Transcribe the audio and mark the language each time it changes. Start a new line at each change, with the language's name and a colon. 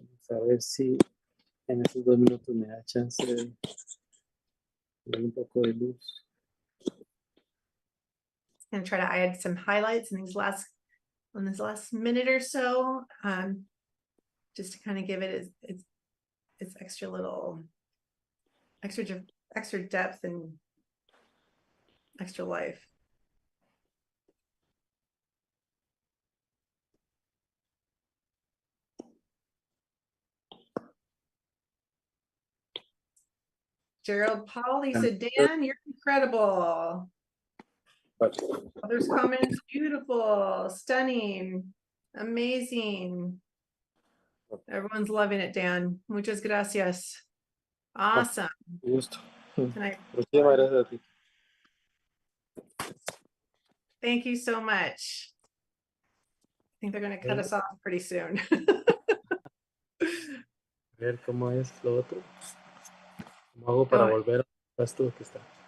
Spanish: Vamos a ver si en esos 2 minutos me da chance de ver un poco de luz.
English: And try to add some highlights in this last minute or so, just to kind of give it its extra little extra depth and extra life. Gerald Paul, he said, Dan, you're incredible. Others comments, beautiful, stunning, amazing. Everyone's loving it, Dan.
Spanish: Muchas gracias.
English: Awesome.
Spanish: Gusto.
English: Tonight.
Spanish: Muchísimas gracias a ti.
English: Thank you so much. I think they're going to cut us off pretty soon.
Spanish: A ver cómo es lo otro. ¿Cómo hago para volver a esto que está?